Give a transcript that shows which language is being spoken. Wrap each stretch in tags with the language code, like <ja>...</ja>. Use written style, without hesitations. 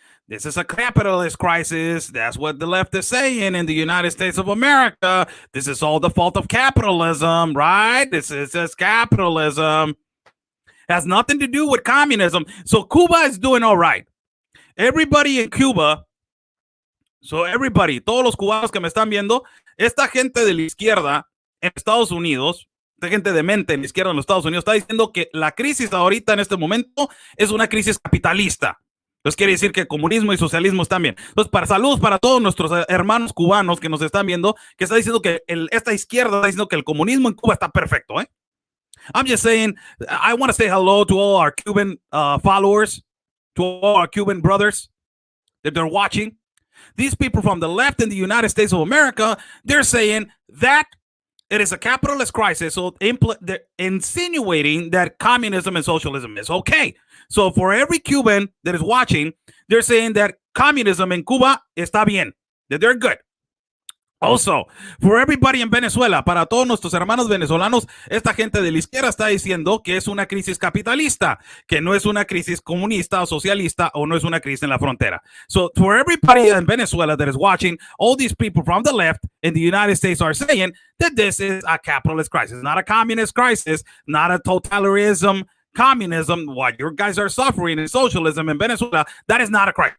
<en>This is a capitalist crisis. That's what the left is saying in the United States of America. This is all the fault of capitalism, right? This is just capitalism. Has nothing to do with communism. So Cuba is doing all right. Everybody in Cuba,</en> <es>todos los cubanos que me están viendo, esta gente de la izquierda en Estados Unidos, esta gente de mente en la izquierda en los Estados Unidos está diciendo que la crisis ahorita en este momento es una crisis capitalista. Entonces quiere decir que comunismo y socialismo están bien. Entonces, saludos para todos nuestros hermanos cubanos que nos están viendo, que está diciendo que esta izquierda está diciendo que el comunismo en Cuba está perfecto, ¿eh?</es> <en>I'm just saying, I want to say hello to all our Cuban followers, to all our Cuban brothers that they're watching. These people from the left in the United States of America, they're saying that it is a capitalist crisis. So they're insinuating that communism and socialism is okay. So for every Cuban that is watching, they're saying that communism in Cuba</en> <es>está bien,</es> <en>that they're good. Also, for everybody in Venezuela,</en> <es>para todos nuestros hermanos venezolanos, esta gente de la izquierda está diciendo que es una crisis capitalista, que no es una crisis comunista o socialista o no es una crisis en la frontera.</es> <en>So, for everybody in Venezuela that is watching, all these people from the left in the United States are saying that this is a capitalist crisis, not a communist crisis, not a totalitarianism. Communism, what your guys are suffering in socialism in Venezuela, that is not a crisis.</en>